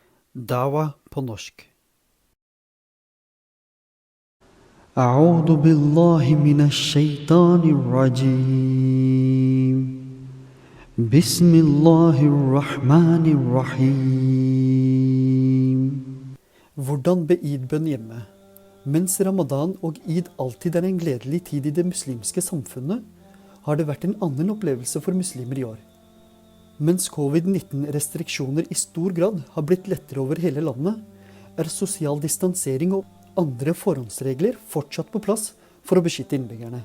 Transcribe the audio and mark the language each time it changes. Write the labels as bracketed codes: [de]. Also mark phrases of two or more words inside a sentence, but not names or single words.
[no] Dawa på norsk. [ar] أعوذ بالله من الشيطان الرجيم بسم الله الرحمن الرحيم. [no] Hvordan be id-bønn hjemme? Mens Ramadan og id alltid er en gledelig tid i det muslimske samfunnet, har det vært en annen opplevelse for muslimer i år. Mens covid-19-restriksjoner i stor grad har blitt lettere over hele landet, er sosial distansering og andre forhåndsregler fortsatt på plass for å beskytte innbyggerne.